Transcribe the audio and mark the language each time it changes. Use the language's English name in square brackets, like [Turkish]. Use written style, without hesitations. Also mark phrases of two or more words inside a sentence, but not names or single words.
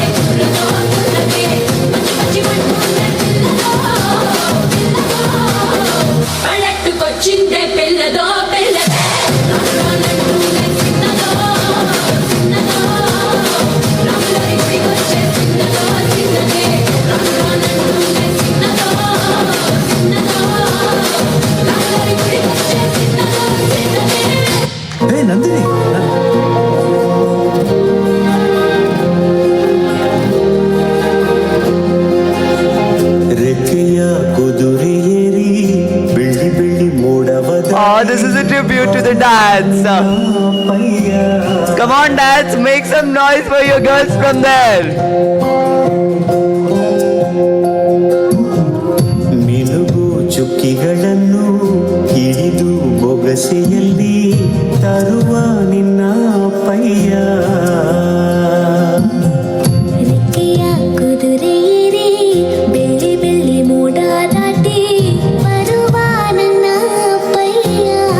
[Telugu] కుర్రదో కుర్రదే మంచి మంచి మంటూనే పిల్లదో పిల్లదో పల్లెట్టుకొచ్చిందే పిల్లదో పిల్లదే రంగనంటూనే చిన్నదో చిన్నదో రమణి గుడికొచ్చే చిన్నదో చిన్నదే రంగనంటూనే చిన్నదో చిన్నదో రమణి గుడికొచ్చే చిన్నదో చిన్నదే [English] Hey, Nandini. [Kannada] ರೆಕ್ಕೆಯ ಕುದುರೆಯೇರಿ ಬೆಳ್ಳಿ ಬೆಳ್ಳಿ ಮೋಡವದ [English] Oh, this is a tribute to the dads. [Kannada] ಪಯ್ಯ [English] Come on, dads, make some noise for your girls from there. [Kannada] ಮಿನುಗು ಚುಕ್ಕಿಗಳನ್ನು ಹಿಡಿದು ಬೊಗಸೆಯಲ್ಲಿ ತರುವ ನಿನ್ನ ಪಯ್ಯ ರೆಕ್ಕೆಯ ಕುದುರೆಯೇರಿ ಬೆಳ್ಳಿ ಬೆಳ್ಳಿ ಮೋಡ ದಾಟಿ ಬರುವ ನನ್ನ ಪಯ್ಯ.